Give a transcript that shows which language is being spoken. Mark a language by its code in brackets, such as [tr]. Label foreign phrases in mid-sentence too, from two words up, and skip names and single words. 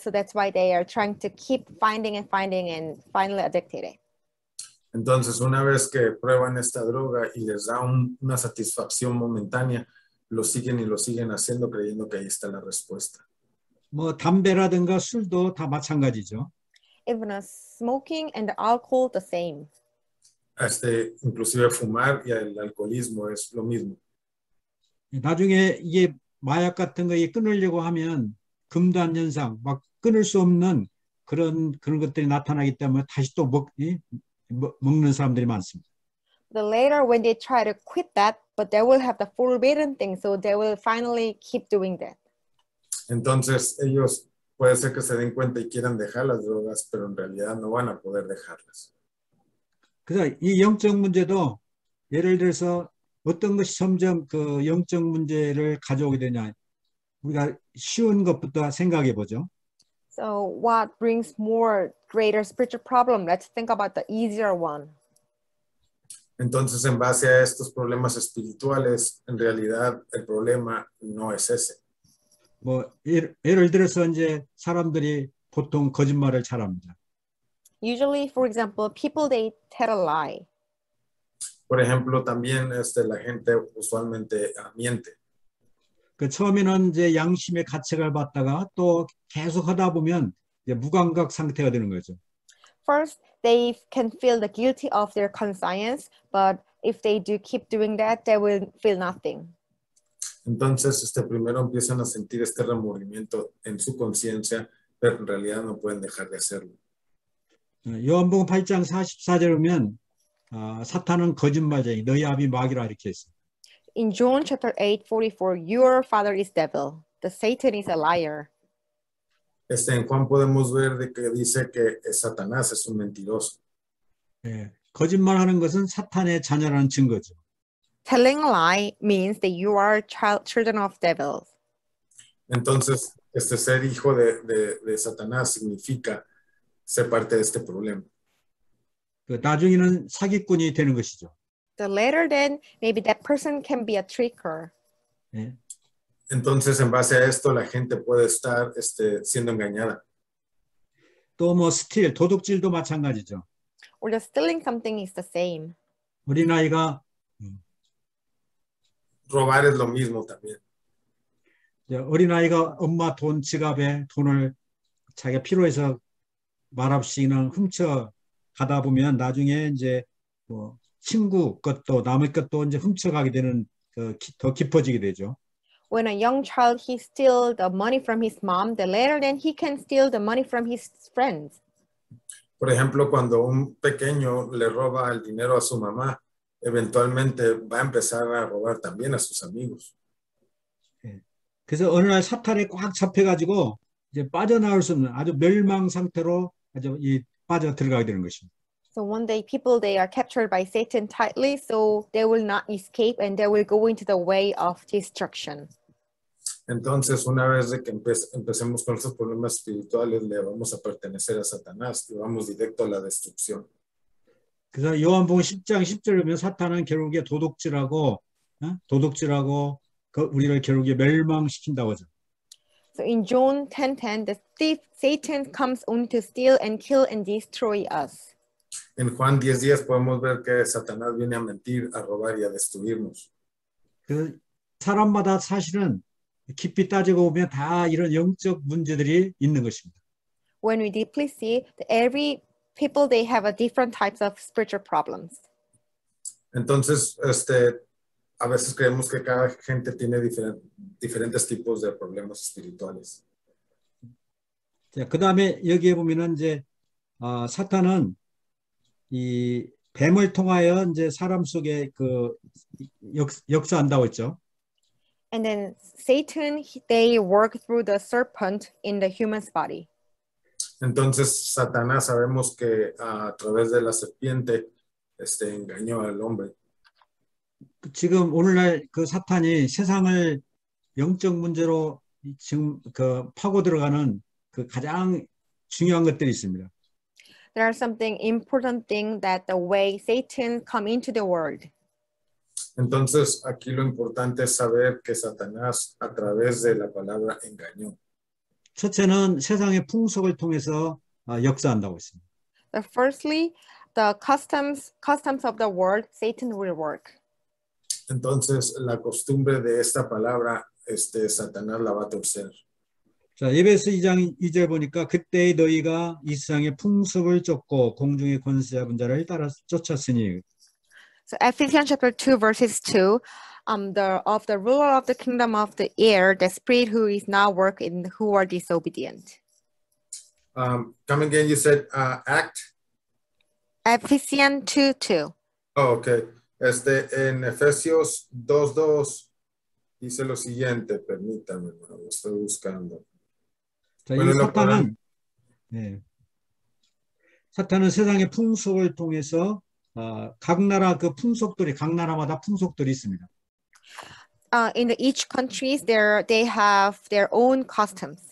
[en] So that's why they are trying to keep finding and finally addicted. [es] Entonces, una vez que prueban esta droga y les da una satisfacción momentánea, lo siguen y lo siguen haciendo creyendo que ahí está la respuesta. [ko] 뭐 담배라든가 술도 다 마찬가지죠. [en] Even smoking and alcohol, the same. [es] Inclusive fumar y el alcoholismo es lo mismo. [ko] 나중에 이게 마약 같은 거에 끊으려고 하면 금단 현상, 막 끊을 수 없는 그런 것들이 나타나기 때문에 다시 또 먹는 사람들이 많습니다. [en] The later when they try to quit that, but they will have the forbidden thing, so they will finally keep doing that. [es] Entonces ellos puede ser que se den cuenta y quieran dejar las drogas, pero en realidad no van a poder dejarlas. [ko] 그래서 이 영적 문제도 예를 들어서 어떤 것이 점점 그 영적 문제를 가져오게 되냐, 우리가 쉬운 것부터 생각해 보죠. [en] So what brings more greater spiritual problem? Let's think about the easier one. [es] Entonces, en base a estos problemas espirituales, en realidad el problema no es ese. [ko] 뭐 예를 들어서 이제 사람들이 보통 거짓말을 잘합니다. [en] Usually, for example, people they tell a lie. [es] Por ejemplo, también la gente usualmente miente. [ko] 그 처음에는 이제 양심의 가책을 받다가 또 계속 하다 보면 이제 무감각 상태가 되는 거죠. [en] First, they can feel the guilty of their conscience, but if they do keep doing that, they will feel nothing. [es] Entonces, primero empiezan a sentir este remordimiento en su conciencia, pero en realidad no pueden dejar de hacerlo. [ko] 요한복음 8장 44절에 보면 사탄은 거짓말쟁이, 너희 아비 마귀라 이렇게 했어요. [en] In John chapter 8:44, your father is devil. The Satan is a liar. [es] En Juan podemos ver de que dice que Satanás es un mentiroso. [ko] 예, 거짓말하는 것은 사탄의 자녀라는 증거죠. [en] Telling a lie means that you are children of devils. [es] Entonces, ser hijo de Satanás significa ser parte de este problema. [ko] 그 나중에는 사기꾼이 되는 것이죠. [en] The later then, maybe that person can be a tricker. [ko] 예. [es] Entonces, en base a esto, la gente puede estar siendo engañada. [ko] 또 뭐 스틸, 도둑질도 마찬가지죠. [en] Or just stealing something is the same. [ko] 어린아이가 [es] Robar es lo mismo también. [ko] 어린아이가 엄마 돈 지갑에 돈을 자기가 필요해서 말없이 그냥 훔쳐 가다 보면 나중에 이제 뭐 친구 것도 남의 것도 이제 훔쳐가게 되는 더 깊어지게 되죠. [en] When a young child he steals the money from his mom, the later then he can steal the money from his friends. [es] Por ejemplo, cuando un pequeño le roba el dinero a su mamá, eventualmente va a empezar a robar también a sus amigos. [ko] 그래서 어느 날 사탄에 꽉 잡혀가지고 이제 빠져나올 수 없는 아주 멸망 상태로 아주 빠져 들어가게 되는 것입니다. [en] So one day people they are captured by Satan tightly, so they will not escape and they will go into the way of destruction. [es] Entonces, una vez de que empecemos con estos problemas espirituales, le vamos a pertenecer a Satanás y vamos directo a la destrucción. [ko] 그래서 요한복음 10장 10절에 보면 사탄은 결국에 도둑질하고 우리를 결국에 멸망시킨다고 하죠. [en] So in John 10:10, the thief Satan comes only to steal and kill and destroy us. [es] En Juan 10:10 podemos ver que Satanás viene a mentir, a robar y a destruirnos. [ko] 그 사람마다 사실은 깊이 따지고 보면 다 이런 영적 문제들이 있는 것입니다. [en] When we deeply see that every people they have a different types of spiritual problems. [es] Entonces, a veces creemos que cada gente tiene diferentes tipos de problemas espirituales. [ko] 자, 그다음에 여기에 보면은 이제 사탄은 이 뱀을 통하여 이제 사람 속에 그 역사한다고 했죠. [en] And then Satan they work through the serpent in the human's body. [es] Entonces, Satanás sabemos que a través de la serpiente engañó al hombre. [ko] 지금 오늘날 그 사탄이 세상을 영적 문제로 지금 그 파고 들어가는 그 가장 중요한 것들이 있습니다. [en] There are something important thing that the way Satan come into the world. [es] Entonces, aquí lo importante es saber que Satanás a través de la palabra engañó. [ko] 첫째는 세상의 풍속을 통해서 역사한다고 했습니다. [en] Firstly, the customs of the world, Satan will work. [es] Entonces, la costumbre de esta palabra, Satanás la va a torcer. [ko] 자, 에베소 2장 2절 보니까 그때 너희가 이 세상의 풍습을 쫓고 공중의 권세 잡은 자를 따라 쫓았으니. [en] So Ephesians chapter 2 verses 2, the ruler of the kingdom of the air, the spirit who is now working, who are disobedient. Come again, you said act? Ephesians 2:2. Oh, okay. [es] En Efesios 2:2 dice lo siguiente, permítame, lo estoy buscando. [ko] 자, bueno, 이 사탄은 세상의 풍속을 통해서 각 나라 그 풍속들이 각 나라마다 풍속들이 있습니다. [en] In each countries, they have their own customs.